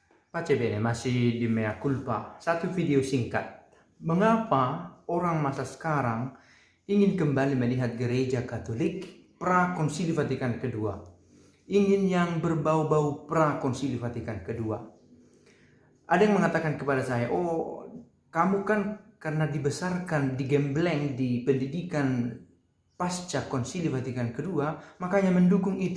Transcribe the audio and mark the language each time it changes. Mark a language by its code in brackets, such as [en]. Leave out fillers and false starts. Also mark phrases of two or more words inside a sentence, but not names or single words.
[it] Pace bene, [id] masih di [la] mea culpa. [id] Satu video singkat. Mengapa orang masa sekarang ingin kembali melihat gereja Katolik pra Konsili Vatikan Kedua? Ingin yang berbau-bau pra Konsili Vatikan Kedua. Ada yang mengatakan kepada saya, oh kamu kan karena dibesarkan, digembleng di pendidikan pasca Konsili Vatikan Kedua, makanya mendukung itu.